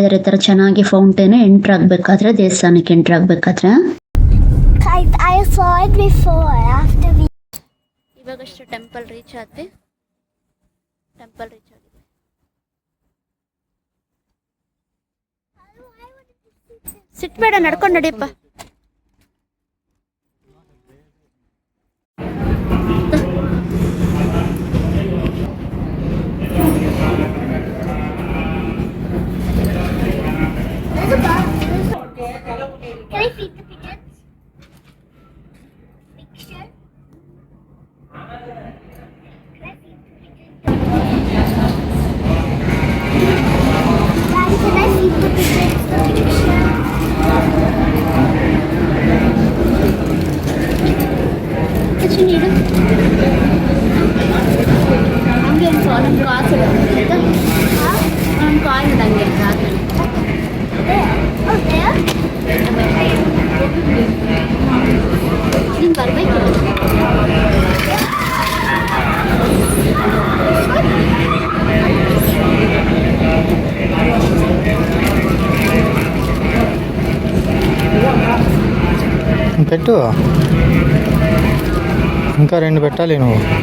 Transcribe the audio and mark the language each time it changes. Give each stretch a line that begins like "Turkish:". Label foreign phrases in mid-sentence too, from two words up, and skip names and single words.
Kannada: ಈ ಥರ ಚೆನ್ನಾಗಿ ಫೌಂಟೇನ್ ಎಂಟ್ರ್ ಆಗಬೇಕಾದ್ರೆ, ದೇವಸ್ಥಾನಕ್ಕೆ ಎಂಟ್ರ್ ಆಗಬೇಕಾದ್ರೆ ಇವಾಗಷ್ಟು ಟೆಂಪಲ್ ರೀಚ್ ಆದ್ವಿ. ಸಿಟ್ಬೇಡ, ನಡ್ಕೊಂಡು ನಡಿಯಪ್ಪ.
English: Can I feed the pigeons? Picture? Can I feed the pigeons? Daddy, can I feed the pigeons the picture?
Kannada: ಹೆಚ್ಚು ನೀಡು. ಹಂಗೆ ನಮ್ಮ ಕಾಸು ಇಡೋದು. ನಮ್ಮ ಕಾಲು ಇಡಂಗೆ ಆದಮೇಲೆ ನೀನು ಬರಬೇಕಿಲ್ಲ.
Telugu: పెట్టు, ఇంకా 2 పెట్టాలి నువ్వు.